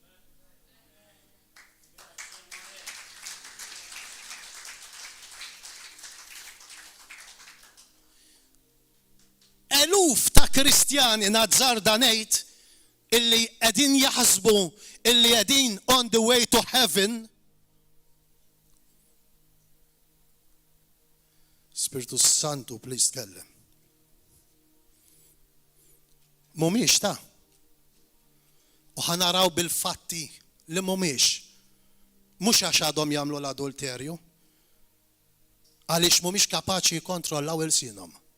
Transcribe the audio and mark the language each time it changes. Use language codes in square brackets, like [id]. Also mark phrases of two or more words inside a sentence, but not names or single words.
[mt] Eluf ta' Kristjani nazzarda ngħid illi qegħdin jaħsbu illi qegħdin [en] on the way to heaven. [mt] Spiritu Santu, please tkellem. Mhumiex ta' u ħanaraw bil-fatti li mhumiex. Mhux għax għadhom jagħmlu l-adulterju, għaliex mhumiex kapaċi jikkontrollaw ilsienhom.